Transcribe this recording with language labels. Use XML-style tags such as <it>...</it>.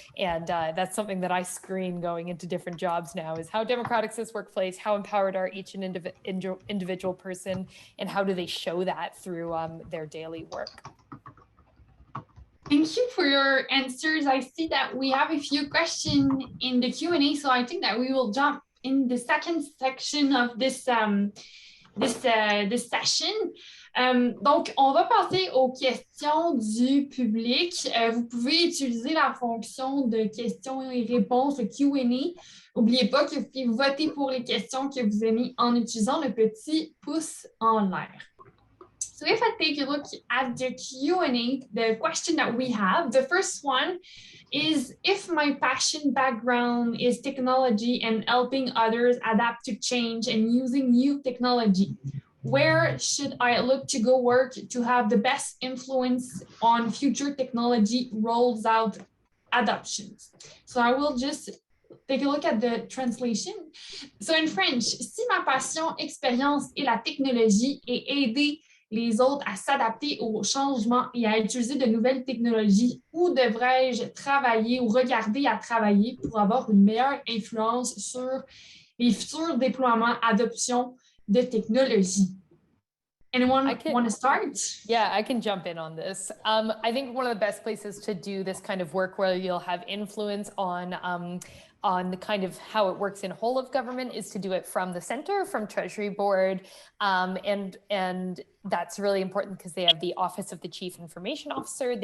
<en>And that's something that I screen going into different jobs now, is how democratic is this workplace, how empowered are each individual person, and how do they show that through their daily work. Thank you for your answers. I see that we have a few questions in the Q&A, so I think that we will jump in the second section of this session.</en> <fr>Donc, on va passer aux questions du public. Vous pouvez utiliser la fonction de questions et réponses, le Q&A. N'oubliez pas que vous pouvez voter pour les questions que vous aimez en utilisant le petit pouce en l'air.</fr> <en>So if I take a look at the Q&A, the question that we have, the first one is, if my passion background is technology and helping others adapt to change and using new technology, where should I look to go work to have the best influence on future technology rolls out adoptions? So I will just take a look at the translation. So in French,</en> <fr>si ma passion, expérience est la technologie et aider les autres à s'adapter aux changements et à utiliser de nouvelles technologies, où devrais-je travailler ou regarder à travailler pour avoir une meilleure influence sur les futurs déploiements, adoption de technologies?</fr> <en>Anyone want to start? Yeah, I can jump in on this. I think one of the best places to do this kind of work where you'll have influence on the kind of how it works in whole of government is to do it from the center, from Treasury Board, and that's really important because they have the Office of the Chief Information Officer.</en>